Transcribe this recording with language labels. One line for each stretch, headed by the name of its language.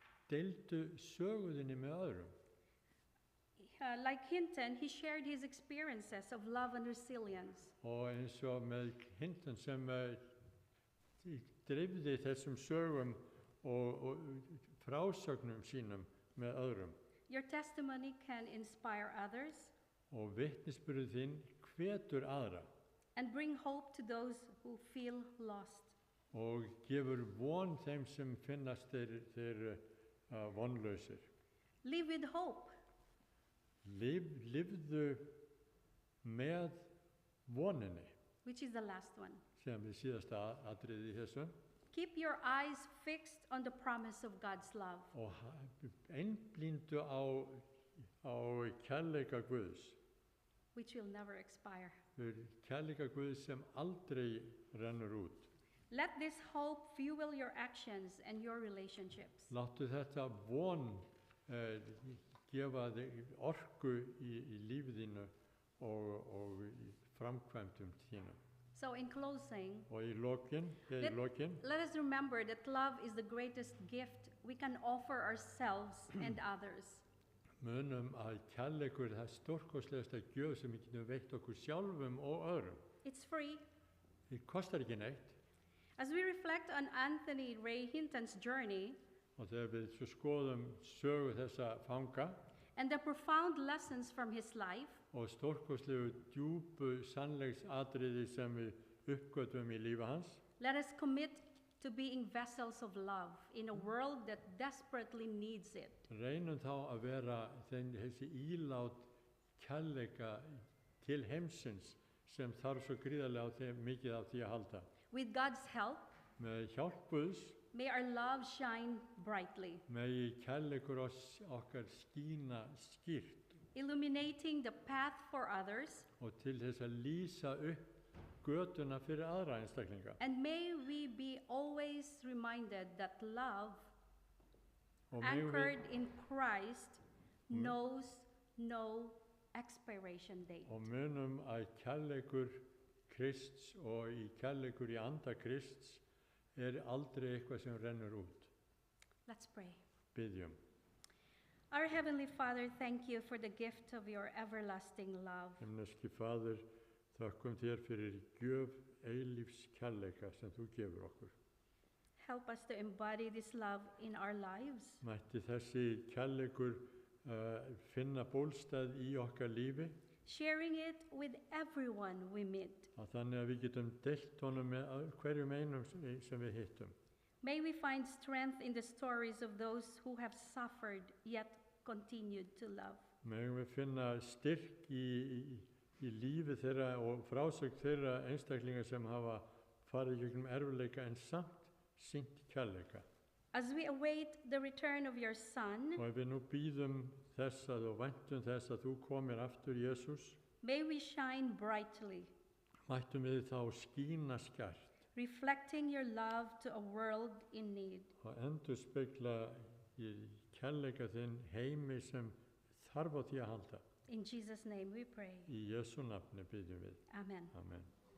Icelandic: deildu söguðinni með öðrum.
English: Like Hinton, he shared his experiences of love and resilience.
Icelandic: Og eins og með Hinton sem dreifði þessum sögum og frásögnum sínum með öðrum.
English: Your testimony can inspire others
Icelandic: Og vitnisburður þinn hvetur aðra
English: and bring hope to those who feel lost.
Icelandic: og gefur von þeim sem finnast þeir vonlausir.
English: Live with hope.
Icelandic: Lifðu með voninni,
English: Which is the last one.
Icelandic: sem við síðasta atriði í þessu,
English: Keep your eyes fixed on the promise of God's love.
Icelandic: og einblíndu á kærleika Guðs.
English: Which will never expire.
Icelandic: Kærleika Guðs sem aldrei rennur út.
English: Let this hope fuel your actions and your relationships.
Icelandic: Láttu þetta von gefa þig orku í lífið þínu og í framkvæmdum þínu.
English: So in closing,
Icelandic: Og í lokin,
English: let us remember that love is the greatest gift we can offer ourselves and others.
Icelandic: munum að kærleikur er það stórkostlegasta gjöf sem við getum veitt okkur sjálfum og öðrum.
English: It's free.
Icelandic: Það kostar ekki neitt.
English: As we reflect on Anthony Ray Hinton's journey
Icelandic: Og þegar við svo skoðum sögu þessa fanga
English: and the profound lessons from his life,
Icelandic: og stórkostlegu djúpu sannleiksatriði sem við uppgötvum í lífi hans,
English: let us commit to being vessels of love in a world that desperately needs it.
Icelandic: reynum þá að vera þessi ílát kærleika til heimsins sem þarf svo gríðarlega mikið á því að halda.
English: With God's help,
Icelandic: Með hjálp Guðs
English: may our love shine brightly,
Icelandic: megi kærleikur okkar skína skýrt
English: illuminating the path for others,
Icelandic: og til þess að lýsa upp götuna fyrir aðra einstaklinga.
English: and may we be always reminded that love
Icelandic: Og megum
English: anchored
Icelandic: við,
English: in Christ knows no expiration date.
Icelandic: og munum að kærleikur Krists og í kærleikur í anda Krists aldrei eitthvað sem rennur út.
English: Let's pray.
Icelandic: Biðjum.
English: Our Heavenly Father, thank you for the gift of your everlasting love.
Icelandic: Himneski Faðir, þökkum þér fyrir gjöf eilífs kærleika sem þú gefur okkur.
English: Help us to embody this love in our lives.
Icelandic: Mætti þessi kærleikur finna bólstað í okkar lífi,
English: Sharing it with everyone we meet.
Icelandic: að þannig að við getum deilt honum með hverjum einum sem við hittum.
English: May we find strength in the stories of those who have suffered yet continued to love.
Icelandic: Megum við finna styrk í lífi þeirra og frásögn þeirra einstaklinga sem hafa farið gegnum erfiðleika en samt sýnt kærleika.
English: As we await the return of your Son,
Icelandic: Og ef við nú bíðum þess og væntum þess að þú komir aftur, Jesús,
English: may we shine brightly,
Icelandic: mættum við þá skína skært
English: reflecting your love to a world in need.
Icelandic: og endurspegla í kærleika þinn heimi sem þarf á því að halda.
English: In Jesus' name we pray.
Icelandic: Í Jesú nafni bíðum við.
English: Amen.
Icelandic: Amen.